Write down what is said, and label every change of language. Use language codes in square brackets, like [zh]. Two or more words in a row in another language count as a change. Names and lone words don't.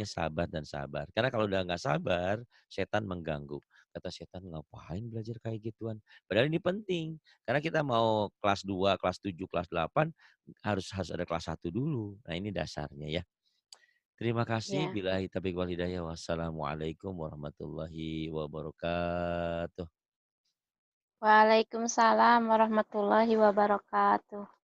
[id] bilangnya sabar dan sabar. Karena kalau udah nggak sabar, setan mengganggu. Kata setan, "Ngapain belajar kayak gituan?" Padahal ini penting, karena kita mau kelas 2, kelas 7, kelas 8 harus harus ada kelas 1 dulu. Nah, ini dasarnya ya. Terima kasih. iya. [ar] بالله التوفيق والهداية. والسلام عليكم ورحمة الله وبركاته. وعليكم السلام ورحمة الله وبركاته.